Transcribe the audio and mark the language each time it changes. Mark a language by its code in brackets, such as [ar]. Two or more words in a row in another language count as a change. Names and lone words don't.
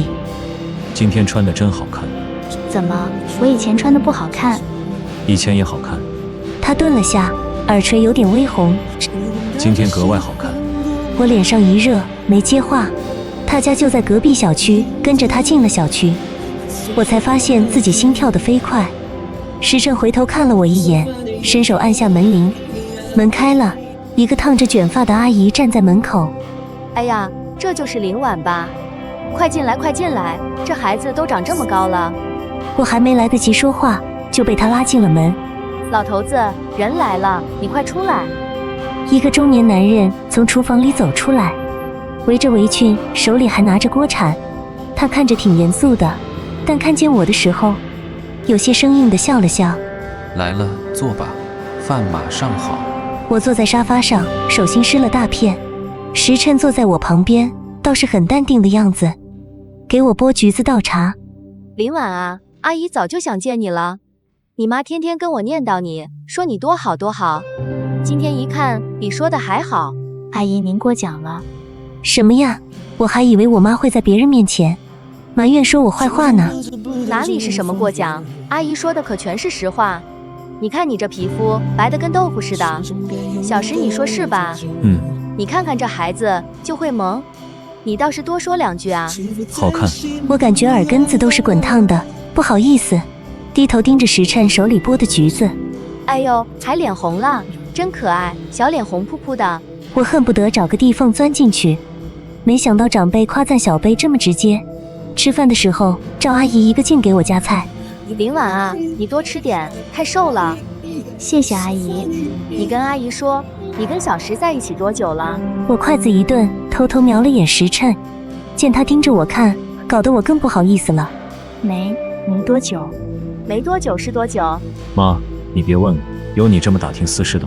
[zh] 今天穿的真好看。怎麼，我以前穿的不好看？以前也好看。他頓了下，耳垂有點微紅。今天格外好看。我臉上一熱，沒接話。他家就在隔壁小區，跟着他進了小區，我才發現自己心跳得飛快。時辰回頭看了我一眼，伸手按下門鈴，門開了，一個燙着捲髮的阿姨站在門口。哎呀，這就是林婉吧？快進來，快進來，這孩子都長這麼高了。我還沒來得及說話，就被他拉進了門。老頭子，人來了，你快出來。一個中年男人從廚房裡走出來，圍着圍裙，手裡還拿着鍋鏟。他看着挺嚴肅的，但看見我的時候，有些生硬地笑了笑。來了，坐吧，飯馬上好。我坐在沙發上，手心濕了大片。時辰坐在我旁邊，倒是很淡定的樣子，給我剥橘子倒茶。林婉啊，阿姨早就想見你了。你媽天天跟我念叨你，說你多好多好。今天一看，比說的還好。阿姨，您过奖了。什麼呀？我還以為我媽會在別人面前埋怨說我壞話呢。哪裡是什麼過獎？阿姨說的可全是實話。你看你這皮膚白得跟豆腐似的，小時你說是吧？你看看這孩子就會萌，你倒是多說兩句啊。好看。我感覺耳根子都是滾燙的，不好意思，低頭盯着時辰手裡剝的橘子。哎呦，還臉紅了，真可愛，小臉紅撲撲的。我恨不得找個地縫鑽進去，沒想到長輩誇讚小輩這麼直接。吃飯的時候，趙阿姨一個勁給我夾菜。林婉啊，你多吃點，太瘦了。謝謝阿姨。你跟阿姨說，你跟小石在一起多久了？我筷子一頓，偷偷瞄了眼時辰，見他盯着我看，搞得我更不好意思了。沒多久。沒多久是多久？媽，你別問了，有你這麼打聽私事的嗎？